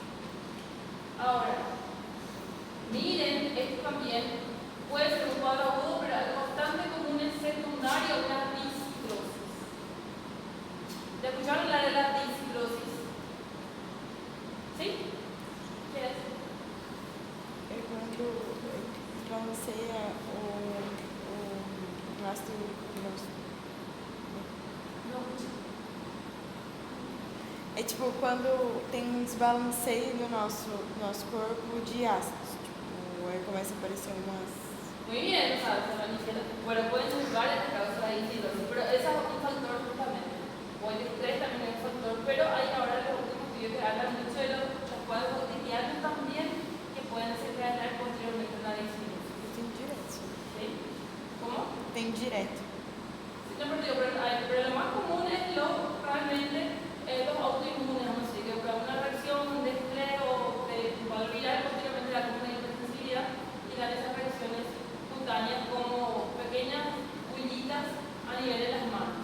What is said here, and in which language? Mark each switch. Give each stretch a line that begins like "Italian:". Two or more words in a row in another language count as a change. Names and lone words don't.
Spanish: Ahora, miren, esto también puede ser un cuadro agudo, pero algo bastante común es secundario, la discrosis. ¿Ya escucharon la de la discrosis? ¿Sí? ¿Qué es?
Portuguese: É quando balanceia o ácido grosso.
Spanish: No.
Portuguese: É tipo quando tem um desbalanceio no nosso corpo de ácidos. Tipo, aí começa a aparecer umas.
Spanish: Muy bien, ¿sabes? Bueno, pueden ser varias causas de discrosis, pero ese es un factor justamente. O el estrés también es un factor, pero hay ahora los últimos estudios que hablan mucho de los cuadros cotidianos también que pueden desencadenar posteriormente una discrosis.
Portuguese: Tem direto.
Spanish: ¿Sí? ¿Cómo?
Portuguese: Tem direto.
Spanish: Sí, no, pero lo más común es realmente los autoinmunes, vamos a decir, que por una reacción de estrés o de cuadro viral, posteriormente la común hipersensibilidad y dan esas reacciones cutáneas como pequeñas huellitas a nivel de las manos.